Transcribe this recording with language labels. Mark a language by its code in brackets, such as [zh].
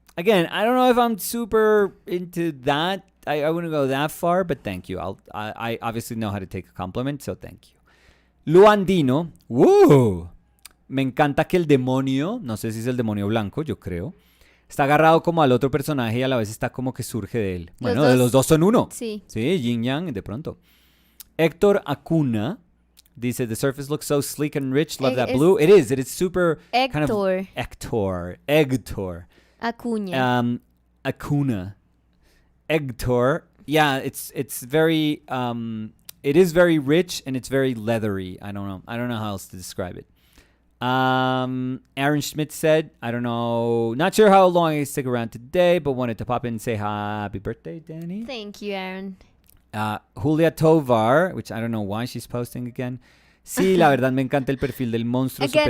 [en] Again, I don't know if I'm super into that. I wouldn't go that far, but thank you. I obviously know how to take a compliment, so thank you. Luandino, woo! [es] Me encanta que el demonio, no sé si es el demonio blanco, yo creo, está agarrado como al otro personaje y a la vez está como que surge de él. Bueno, de los dos son uno. Sí. Sí, yin yang, de pronto. [en] Héctor Acuna dice, the surface looks so sleek and rich. Love that blue. It is super kind of... Héctor. Acuna. Acuna. Héctor. Yeah, it's very... it is very rich and it's very leathery. I don't know how else to describe it. Aaron Schmidt said, I don't know, not sure how long I stick around today, but wanted to pop in and say happy birthday, Dani. Thank you, Aaron. Julia Tovar, which I don't know why she's posting again, [es] Sí, la verdad me encanta el perfil del monstruo super